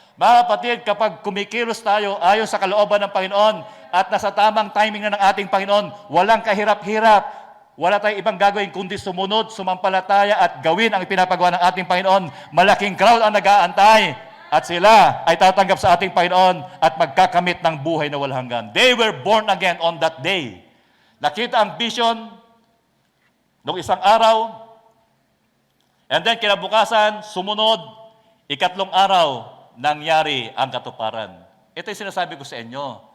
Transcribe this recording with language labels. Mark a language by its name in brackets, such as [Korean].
[Filipino] Mga kapatid, kapag kumikilos tayo ayon sa kalooban ng Panginoon at nasa tamang timing na ng ating Panginoon, walang kahirap-hirap. Wala tayong ibang gagawin kundi sumunod, sumampalataya at gawin ang ipinapagawa ng ating Panginoon. Malaking crowd ang nag-aantay at sila ay tatanggap sa ating Panginoon at magkakamit ng buhay na walang hanggan. [English] They were born again on that day. [Filipino] Nakita ang vision nung isang araw and then kinabukasan, sumunod, ikatlong araw, nangyari ang katuparan. Ito yung sinasabi ko sa inyo.